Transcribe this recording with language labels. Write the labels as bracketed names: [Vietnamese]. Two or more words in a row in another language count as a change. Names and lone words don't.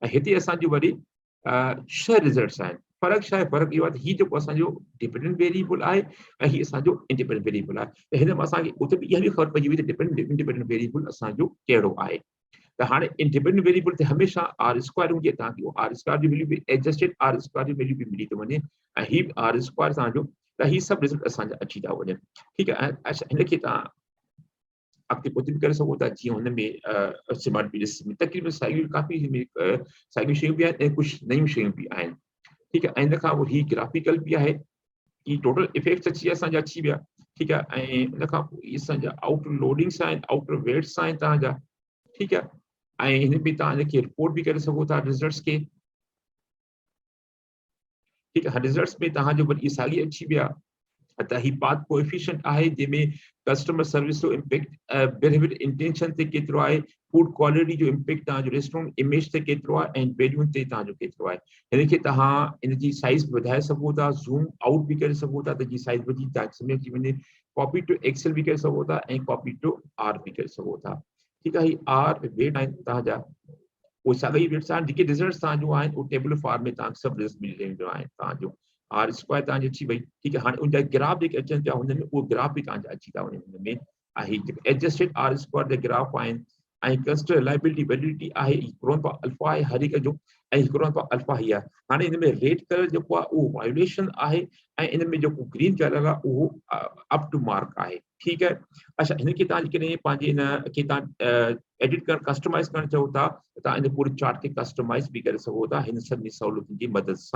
[Sindhi] ऐं हिते असांजो वरी 6 रिज़ल्ट्स आहिनि। फ़र्क़ु छा आहे? फ़र्क़ु इहो आहे त हीउ जेको असांजो [English] dependent variable [Sindhi] आहे ऐं हीउ असांजो [English] independent variable [Sindhi] आहे। त हिन में असांखे उते बि इहा बि ख़बर पइजी वई त [English] independent variable [Sindhi] असांजो कहिड़ो आहे। त हाणे [English] independent variable [Sindhi] ते हमेशह [English] R square [Sindhi] हुजे, तव्हांखे उहो [English] R square [Sindhi] जी वैल्यू बि [English] adjusted R square [Sindhi] जी वैल्यू बि मिली थो वञे ऐं हीउ [English] R square [Sindhi] तव्हांजो त हीउ सभु रिज़ल्ट असांजा अची था वञनि। ठीकु आहे। अच्छा हिनखे तव्हां अॻिते पोइ बि करे सघो था, जीअं हुन में SmartPLS में तक़रीबन साॻियूं काफ़ी साॻियूं शयूं बि आहिनि ऐं कुझु नयूं शयूं बि आहिनि। ठीकु आहे। ऐं इन खां पोइ हीउ ग्राफिकल बि आहे, हीउ [English] total effects [Sindhi] अची असांजा अची विया। ठीकु आहे। ऐं इन खां पोइ असांजा [English] outer loadings [Sindhi] आहिनि, [English] outer weights [Sindhi] आहिनि तव्हांजा। ठीकु आहे। ऐं हिन में तव्हां हिनखे रिपोर्ट बि करे सघो था रिज़ल्ट्स खे। ठीकु आहे। रिज़ल्ट्स में तव्हांजो वरी इहे साॻी अची विया त ही [English] path coefficient [Sindhi] आहे जंहिंमें [English] customer service [Sindhi] जो इम्पैक्ट, [English] behaviour intention [Sindhi] ते केतिरो आहे, [English] food quality [Sindhi] जो इम्पैक्ट तव्हांजो [English] restaurant image [Sindhi] ते केतिरो आहे ऐं वैल्यूनि ते तव्हांजो केतिरो आहे। हिनखे तव्हां हिनजी साइज़ वधाए सघो था, [English] zoom out [Sindhi] बि करे सघो था त जी साइज़ वधी तव्हांखे सम्झ अची वञे, [English] copy to Excel [Sindhi] बि करे सघो था ऐं [English] copy to R [Sindhi] बि करे सघो था। ठीकु आहे। ही [English] R weight [Sindhi] आहिनि तव्हांजा, उहे साॻा ई वेट्स आहिनि। जेके रिज़ल्ट्स तव्हांजो आहिनि उहो [English] table form [Sindhi] में तव्हांखे सभु रिज़ल्ट मिली वेंदो आहे तव्हांजो। [English] R square [Sindhi] तव्हांजी अची वई। ठीकु आहे। हाणे उनजा ग्राफ जेके अचनि पिया हुन में उहो ग्राफ बि तव्हांजा अची था वञनि हुन में। ऐं हीउ जेके [English] adjusted R square [Sindhi] जा ग्राफ आहिनि ऐं [English] consider liability validity [Sindhi] आहे, [English] Cron by alpha [Sindhi] आहे हर हिक जो ऐं [English] Cron by alpha [Sindhi] ही आहे। हाणे हिन में [English] red colour [Sindhi] जेको आहे उहो वायोलेशन आहे ऐं इन में जेको [English] green colour [Sindhi] आहे उहो [English] up to mark [Sindhi] आहे। ठीकु आहे। अच्छा हिनखे तव्हां जेकॾहिं पंहिंजे हिनखे तव्हां एडिट करणु कस्टमाइज़ करणु चाहियो था त तव्हां इन पूरे चार्ट खे कस्टमाइज़ बि करे सघो था हिन सभिनी सहूलियतुनि जी मदद सां।